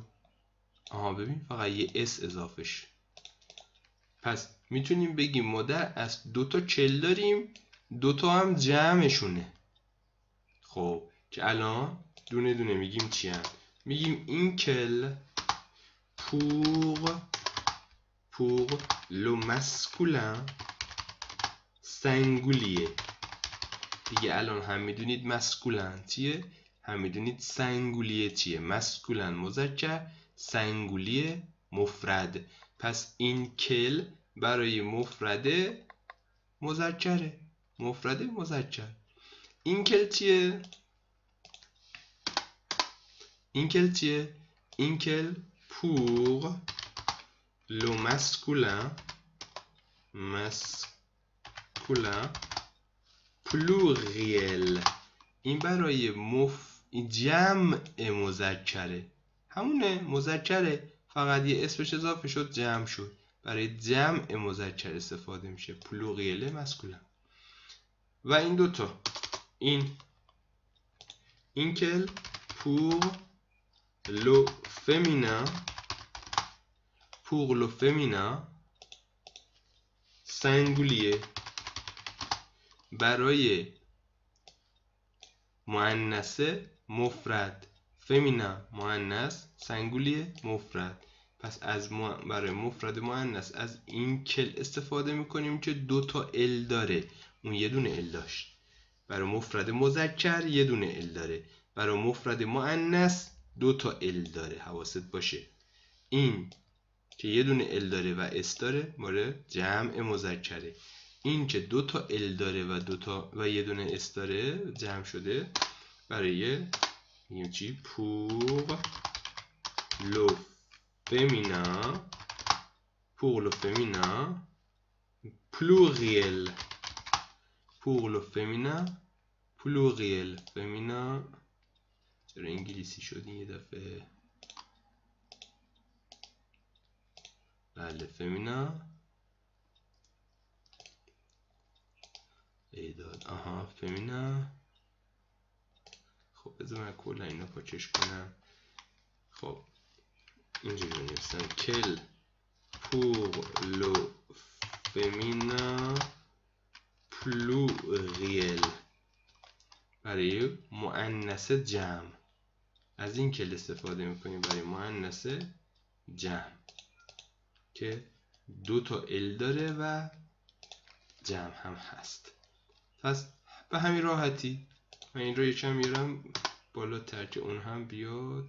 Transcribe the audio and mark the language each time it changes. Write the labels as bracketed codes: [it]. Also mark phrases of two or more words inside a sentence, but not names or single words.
[fa] ببین فقط یه اس اضافه شد. پس میتونیم بگیم ما در اصل 2 تا کل داریم، 2 تا هم جمعشونه. خب که الان دونه دونه میگیم چی هم؟ میگیم این کل [fr] pour le masculin singulier. [fa] دیگه الان هم میدونید مسکولن چیه، هم میدونید سنگولیه چیه. مسکولن مذکر، سنگولیه مفرد. پس این کل برای مفرده مذکره، مفرد مذکر. این کل چیه؟ این کل چیه؟ این کل [fr] pour le masculin [fa] پولن پلوریل. این برای جمع مذکره، همونه مذکره، فقط یه اسمش اضافه شد جمع شد. برای جمع مذکر استفاده میشه. پلوریل مسکولن. و این دوتا این کل [fr] pour le féminin singulier. [fa] برای مؤنث مفرد. فمینن مؤنث، سنگولیه مفرد. پس برای مفرد مؤنث از این کل استفاده میکنیم که دو تا ال داره. اون یه دونه ال داشت. برای مفرد مذکر یه دونه ال داره. برای مفرد مؤنث دو تا ال داره. حواست باشه. این که یه دونه ال داره و اس داره مورد جمع مذکره. این که دو تا ال داره و یه دونه اس داره جمع شده برای میگیم چی؟ [fr] pour le féminin pluriel. pour le féminin pluriel. [fa] féminin چرا انگلیسی شد این یه دفعه؟ بله féminin ایداد. féminin. خب بذار من کلا اینا پاکش کنم. خب اینجوری بنویسم کل [fr] pour le féminin pluriel. [fa] برای مؤنث جمع از این کل استفاده میکنیم برای مؤنث جمع که دو تا ال داره و جمع هم هست. پس به همین راحتی من این رو یکم میارم بالاتر که اون هم بیاد.